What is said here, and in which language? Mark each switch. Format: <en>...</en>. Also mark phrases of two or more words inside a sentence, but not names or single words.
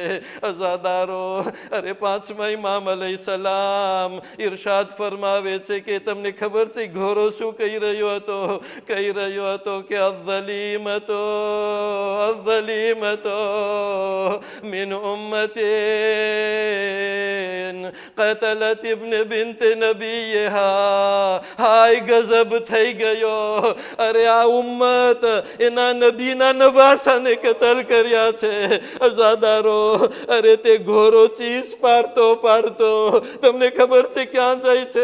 <gu>અઝાદારો, અરે પાંચમા ઇમામ અલૈહિસ્સલામ ઇરશાદ ફરમાવે છે કે તમને ખબર છે ઘોડો શું કહી રહ્યો હતો? કહી રહ્યો હતો કે</gu> <ar>الظليمة من أمة قتلت ابن بنت નબીયહા.</ar> <gu>હાય ગજબ થઈ ગયો. અરે આ ઉમ્મત એના નબીના નવાસાને કતલ કર્યા છે. અઝાદારો, અરે તે ઘોરો ચીસ પાડતો પાડતો તમને ખબર છે ક્યાં જાય છે?</gu>